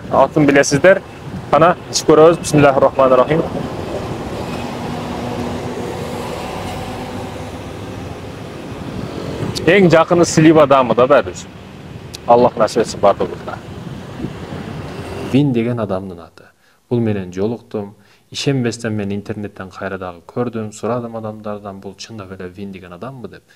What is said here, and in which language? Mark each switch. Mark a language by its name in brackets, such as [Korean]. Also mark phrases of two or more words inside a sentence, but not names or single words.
[Kyrgyz] Атын билесиздер. Кана ичип көрөбүз. [Arabic] بسم الله الرحمن الرحيم. [Kyrgyz] Эң жакыны слива дамы да бәрүз. Аллах насип этсин бардыгыбызга. Вин деген адамдын аты. Бул менен жолуктум. Ишенбестен мен интернеттен кайра дагы көрдүм, сурадым адамдардан, бул чындап эле Вин деген адамбы деп.